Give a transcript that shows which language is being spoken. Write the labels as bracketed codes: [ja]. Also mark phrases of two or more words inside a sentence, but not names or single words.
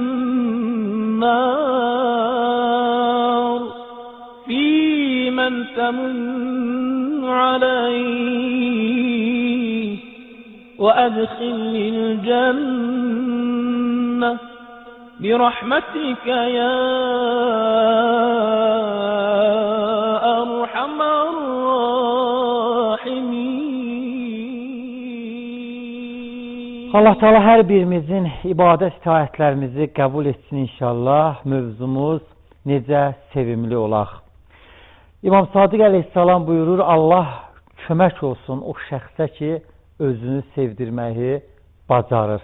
[ar] النار في من تمن علي وأدخلني الجنة برحمتك يا أرحم الراحمين. [az] Allah Teala hər birimizin ibadət itaətlərimizi qəbul etsin inşallah. Mövzumuz necə sevimli olaq. İmam Sadiq əleyhissalam buyurur, Allah kömək olsun o şəxsə ki, özünü sevdirməyi bacarır.